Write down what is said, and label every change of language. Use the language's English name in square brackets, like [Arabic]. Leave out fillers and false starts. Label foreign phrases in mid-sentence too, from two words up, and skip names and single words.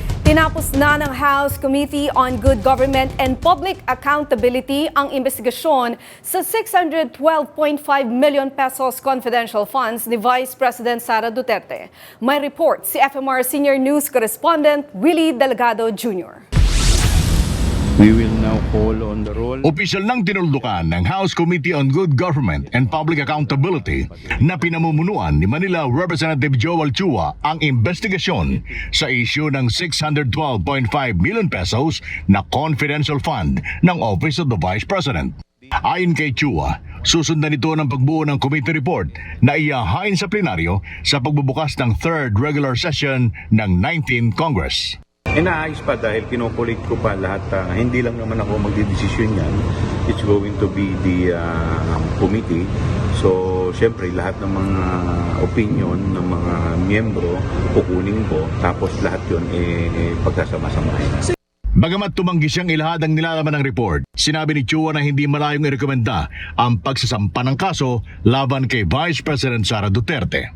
[Filipino] Tinapos na ng House Committee on Good Government and Public Accountability ang investigasyon sa 612.5 [English] million pesos confidential funds [Filipino] ni Vice President Sara Duterte. May report si FMR Senior News Correspondent Willie Delgado Jr. [English] We will now call on the roll. [Filipino] Opisyal nang tinuldukan ng House Committee on Good Government and Public Accountability na pinamumunuan ni Manila Representative Joel Chua ang investigasyon sa issue ng 612.5 [English] million pesos [Filipino] na [English] confidential fund [Filipino] ng Office of the Vice President. Ayon kay Chua, susundan ito ng pagbuo ng [English] committee report [Filipino] na ihahain sa plenaryo sa pagbubukas ng [English] 3rd regular session [Filipino] ng 19th Congress. Inaayos pa dahil kinukulit ko pa lahat. Hindi lang naman ako magdidesisyon yan. [English] It's going to be the committee. [Filipino] So, syempre, lahat ng mga opinion ng mga miyembro, kukunin ko. Tapos lahat yun, pagsasama-samahin. Bagamat tumanggi siyang ilahad ang nilalaman ng report, sinabi ni Chua na hindi malayong irekomenda ang pagsasampa ng kaso laban kay Vice President Sara Duterte.